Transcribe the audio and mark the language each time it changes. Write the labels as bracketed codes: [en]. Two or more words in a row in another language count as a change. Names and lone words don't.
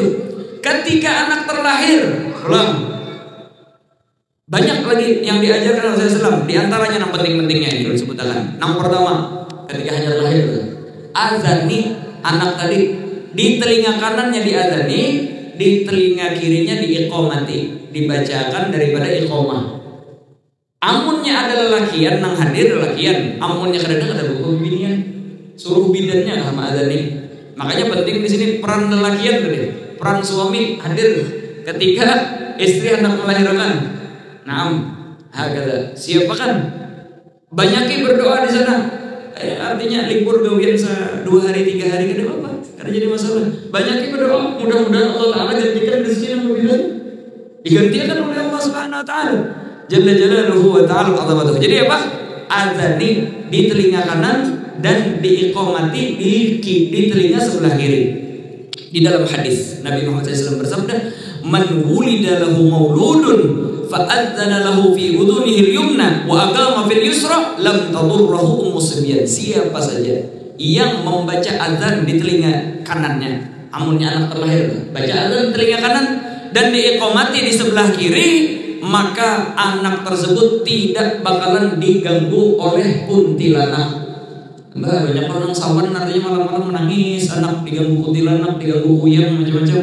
[id] Ketika anak terlahir, ulang. Banyak lagi yang diajarkan Nabi SAW. Di antaranya yang penting-pentingnya ini disebutkan. Yang pertama, ketika hanya terlahir, azani anak tadi di telinga kanannya diazani, di telinga kirinya diiqomati, dibacakan daripada iqomah. [bjn] Amunnya adalah lakian, nang hadir lakian. Amunnya kadang ada buku binian, suruh bidannya sama adani. [id] Makanya penting di sini peran lelakian tadi, peran suami hadir ketika istri hendak melahirkan. [ar] نعم، هكذا. [id] Siapa kan? Banyaknya berdoa di sana. Artinya libur gawian 2 hari 3 hari kan apa? Karena jadi masalah. Banyaknya berdoa, mudah-mudahan Allah Ta'ala gantikan rezeki yang lebih baik. Digantikan oleh Allah Subhanahu Wa Ta'ala. [ar] جل جلاله وتعالى عظمته. [id] Jadi apa? Azani di telinga kanan dan diiqomati di telinga sebelah kiri. Di dalam hadis Nabi Muhammad SAW bersabda, [ar] "من ولد له مولود فأذن له في أذنه اليمنى وأقام في اليسرى لم تضره أم الصبيان." [id] Siapa saja yang membaca azan di telinga kanannya, amunnya anak terlahir, baca azan di telinga kanan dan diiqomati di sebelah kiri, maka anak tersebut tidak bakalan diganggu oleh kuntilanak. Banyak orang sawan artinya malam-malam menangis, anak diganggu kuntilanak, diganggu uyang, macam-macam.